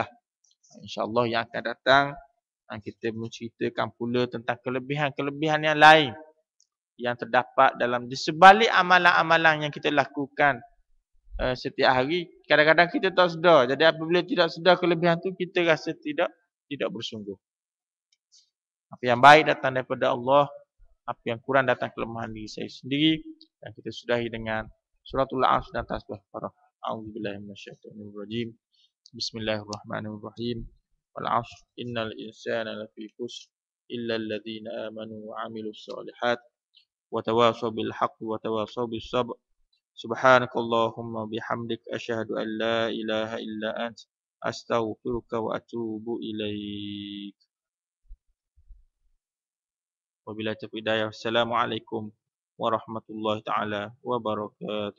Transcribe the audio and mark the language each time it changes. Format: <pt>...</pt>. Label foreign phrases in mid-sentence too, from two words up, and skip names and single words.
<ms>InsyaAllah yang akan datang, kita menceritakan pula tentang kelebihan-kelebihan yang lain yang terdapat dalam di sebalik amalan-amalan yang kita lakukan setiap hari. Kadang-kadang kita tak sedar. Jadi apabila tidak sedar kelebihan tu, kita rasa tidak bersungguh. Apa yang baik datang daripada Allah, apa yang kurang datang kelemahan diri saya sendiri. Dan kita sudahi dengan</ms> <ar>سورة العصر</ar> <ms>dan tasbih farah.</ms> <ar>أعوذ بالله من الشيطان الرجيم بسم الله الرحمن الرحيم. والعصر إن الإنسان لفي خسر إلا الذين آمنوا وعملوا الصالحات وتواصوا بالحق وتواصوا بالصبر. سبحانك اللهم وبحمدك أشهد أن لا إله إلا أنت أستغفرك وأتوب إليك. وبالله التوفيق الهداية. والسلام عليكم ورحمة الله تعالى وبركاته.</ar>